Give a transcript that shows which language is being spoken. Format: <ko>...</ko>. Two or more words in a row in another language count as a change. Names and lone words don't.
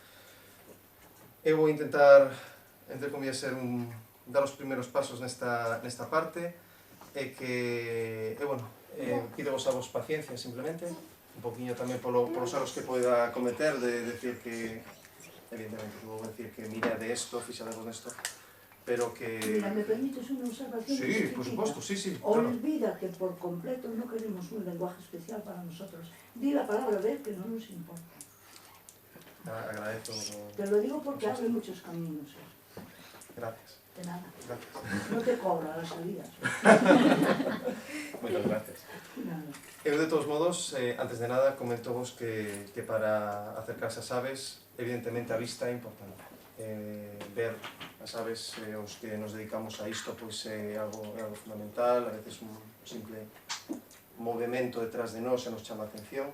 <gl>Eu vou intentar,</gl> <es>entre comillas,</es> <gl>dar os primeiros pasos nesta parte, e que, pidevos a vos paciencia, simplemente, un poquinho tamén polos erros que poida cometer, de decir que, evidentemente, vou decir que mira de esto, fixadevos nesto, pero que...</gl> <es>Mira, ¿me permites una observación? Sí, por supuesto, sí, claro. Olvida que por completo no queremos un lenguaje especial para nosotros. Di la palabra ver que no nos importa. Agradezco. Te lo digo porque abre muchos caminos. Gracias. De nada. Gracias. No te cobra las salidas.</es> <gl>Moitas gracias. Nada. Eu, de todos modos, antes de nada, comentovos que para acercarse ás aves, evidentemente a vista é importante. Ver as aves, os que nos dedicamos a isto, pois é algo fundamental, a veces un simple movimento detrás de nós e nos chama a atención.</gl>